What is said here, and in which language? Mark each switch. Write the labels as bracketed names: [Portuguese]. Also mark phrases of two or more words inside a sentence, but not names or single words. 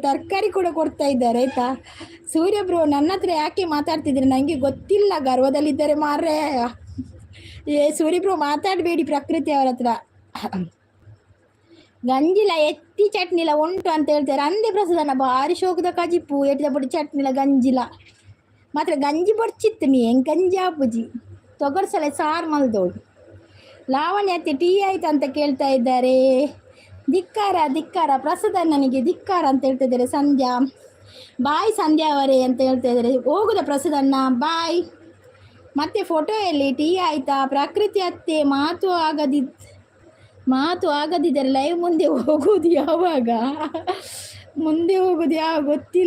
[Kannada] ತರಕಾರಿ ಕೂಡ ಕೊಡ್ತಾ ಇದ್ದಾರೆ ಆಯ್ತಾ. ಸೂರ್ಯ ಬ್ರೋ ನನ್ನ ಹತ್ರ ಯಾಕೆ ಮಾತಾಡ್ತಿದ್ರೆ ನನಗೆ ಗೊತ್ತಿಲ್ಲ, ಗರ್ವದಲ್ಲಿದ್ದಾರೆ ಮಾರ್ರೆ. ಸೂರ್ಯ ಬ್ರೋ ಮಾತಾಡಬೇಡಿ ಪ್ರಕೃತಿ ಅವರ ಹತ್ರ. [Tulu] ಗಂಜಿಲ ಎತ್ತಿ ಚಟ್ನಿಲ ಉಂಟು [Kannada] ಅಂತ ಹೇಳ್ತಾರೆ. [Tulu] ಅಂದೇ ಪ್ರಸಾದನ ಭಾರಿ ಶೋಕದ ಕಜಿಪ್ಪು ಎಟ್ಟಿದ ಪುಡಿ ಚಟ್ನಿಲ ಗಂಜಿಲ ಮಾತ್ರ ಗಂಜಿ ಬಡ್ಚಿತ್ತು. [Kannada] ನೀ ಹೆಂಗೆ [Tulu] ಗಂಜಿ ಆಪುಜಿ ತೊಗರ್ಸಲೆ ಸಾರು ಮಲ್ದೋಳು. [Kannada] ಲಾವಣ್ಯ ಅತ್ತೆ ಟೀ ಆಯ್ತು ಅಂತ ಕೇಳ್ತಾ ಇದ್ದಾರೆ. ಧಿಕ್ಕಾರ ಪ್ರಸಾದ ನನಗೆ ಧಿಕ್ಕಾರ ಅಂತ ಹೇಳ್ತಿದ್ದಾರೆ. ಸಂಧ್ಯಾ ಬಾಯ್ ಸಂಧ್ಯಾ ಅವರೇ ಅಂತ ಹೇಳ್ತಾ ಇದ್ದಾರೆ. ಹೋಗುದ ಪ್ರಸಾದನ್ನ ಬಾಯ್. ಮತ್ತೆ ಫೋಟೋ ಎಲ್ಲಿ? ಟೀ ಆಯ್ತಾ? ಪ್ರಕೃತಿ ಅತ್ತೆ ಮಾತು ಆಗದಿದ್ದರೆ ಲೈವ್ ಮುಂದೆ ಹೋಗೋದು ಯಾವಾಗ ಗೊತ್ತಿಲ್ಲ.